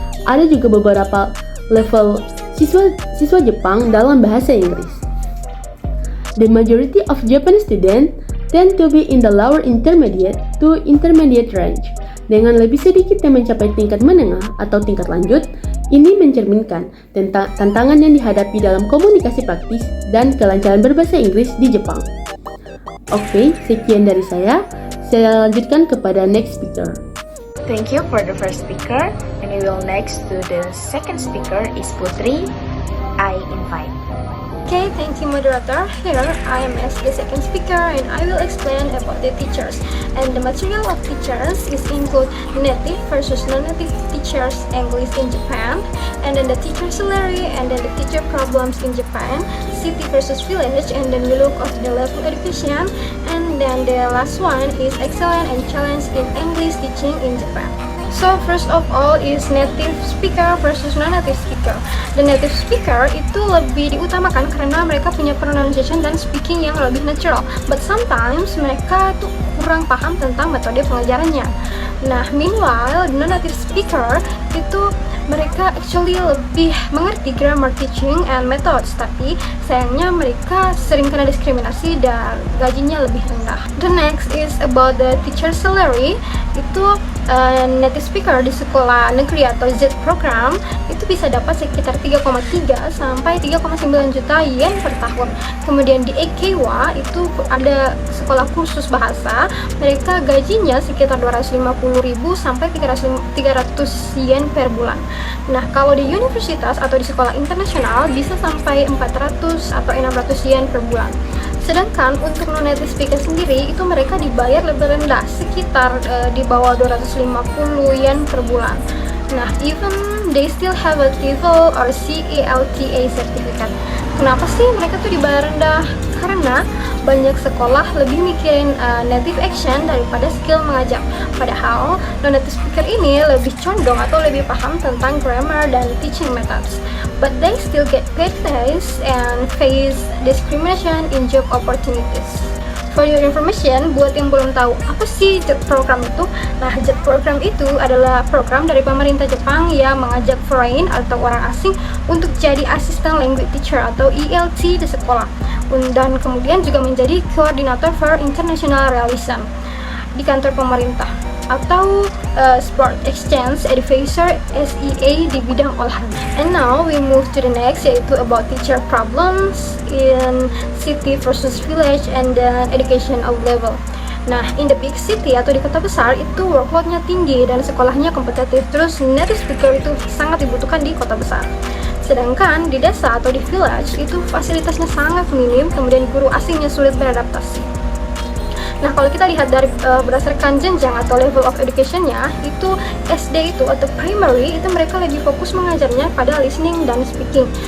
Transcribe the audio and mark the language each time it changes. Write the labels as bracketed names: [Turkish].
[Indonesian] Ada juga beberapa level siswa Jepang dalam bahasa Inggris. [English] The majority of Japanese students tend to be in the lower intermediate to intermediate range. [Indonesian] Dengan lebih sedikit yang mencapai tingkat menengah atau tingkat lanjut, ini mencerminkan tentang tantangan yang dihadapi dalam komunikasi praktis dan kelancaran berbahasa Inggris di Jepang. Oke, sekian dari saya. Saya lanjutkan kepada [English] next speaker. Thank you for the first speaker, and we will next to the second speaker is Putri. I invite. Okay, thank you, moderator. Here I am as the second speaker and I will explain about the teachers. And the material of teachers is include native versus non-native teachers English in Japan, and then the teacher salary, and then the teacher problems in Japan, city versus village, and then we look at the level education, and then the last one is excellence and challenge in English teaching in Japan. So first of all is native speaker versus non-native speaker. The native speaker [Indonesian] itu lebih diutamakan karena mereka punya pronunciation dan speaking yang lebih natural. [English] But sometimes [Indonesian] mereka tuh kurang paham tentang metode pengajarannya. Nah, [English] meanwhile non-native speaker [Indonesian] itu mereka [English] actually [Indonesian] lebih mengerti [English] grammar teaching and methods, [Indonesian] tapi sayangnya mereka sering kena diskriminasi dan gajinya lebih rendah. [English] The next is about the teacher salary. [Indonesian] Itu native speaker di sekolah negeri atau Z program itu bisa dapat sekitar 3,3 sampai 3,9 juta yen per tahun. Kemudian di Ekewa itu ada sekolah kursus bahasa, mereka gajinya sekitar 250.000 sampai 300 yen per bulan. Nah, kalau di universitas atau di sekolah internasional bisa sampai 400 atau 600 yen per bulan. Sedangkan untuk non-native speaker sendiri itu mereka dibayar lebih rendah, sekitar di bawah 250 yen per bulan. [English] Nah, even they still have a TOEFL or CALTA certificate. [Indonesian] Kenapa sih mereka tuh dibayar rendah? Karena banyak sekolah lebih mikirin native action daripada skill mengajar. Padahal non-native speaker ini lebih condong atau lebih paham tentang grammar dan teaching methods. [English] But they still get paid less and face discrimination in job opportunities. For your information, [Indonesian] buat yang belum tahu apa sih JET program itu, nah JET program itu adalah program dari pemerintah Jepang yang mengajak foreign atau orang asing untuk jadi asisten language teacher atau ELT di sekolah, dan kemudian juga menjadi koordinator [English] for international relation [Indonesian] di kantor pemerintah, atau Sport Exchange Advisor SEA di bidang olahraga. [English] And now we move to the next, [Indonesian] yaitu [English] about teacher problems in city versus village and then educational level. [Indonesian] Nah, [English] in the big city [Indonesian] atau di kota besar itu workload-nya tinggi dan sekolahnya kompetitif, terus native speaker itu sangat dibutuhkan di kota besar. Sedangkan di desa atau di village itu fasilitasnya sangat minim, kemudian guru asingnya sulit beradaptasi. Nah, kalau kita lihat dari berdasarkan jenjang atau [English] level of education- [Indonesian] nya, itu SD itu atau primary itu mereka lebih fokus mengajarnya pada listening dan speaking.